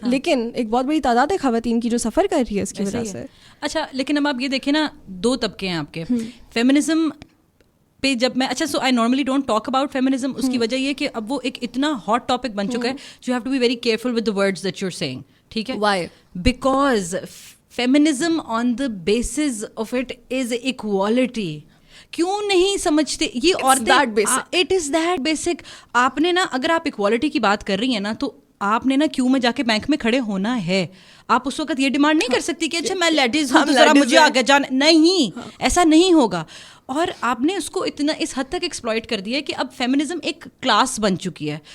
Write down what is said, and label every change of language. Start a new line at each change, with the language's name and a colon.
Hindi: लेकिन एक बहुत बड़ी तादाद है खवातीन की जो सफ़र कर रही है इसकी वजह से. अच्छा, लेकिन अब आप ये देखें ना, दो तबके हैं आपके फेमिनिज्म पे. जब मैं
English: So I normally don't talk about feminism.
Hindi: उसकी वजह ये कि अब वो एक इतना हॉट टॉपिक बन चुका है,
English: You have to be very careful with the words that you are saying.
Hindi: ठीक है.
English: Why? Because feminism on the basis of it is equality.
Hindi: क्यों नहीं समझते ये औरतें?
English: It is that basic.
Hindi: आपने ना, अगर आप इक्वालिटी की बात कर रही हैं ना, तो आपने ना क्यू में जाके बैंक में खड़े होना है. आप उस वक्त ये डिमांड नहीं कर सकती कि अच्छा मैं लेडीज हूँ तो जरा मुझे आगे जाना. नहीं, ऐसा नहीं होगा. और आपने उसको इतना इस हद तक एक्सप्लॉइट कर दिया है कि अब फेमिनिज्म एक क्लास बन चुकी है.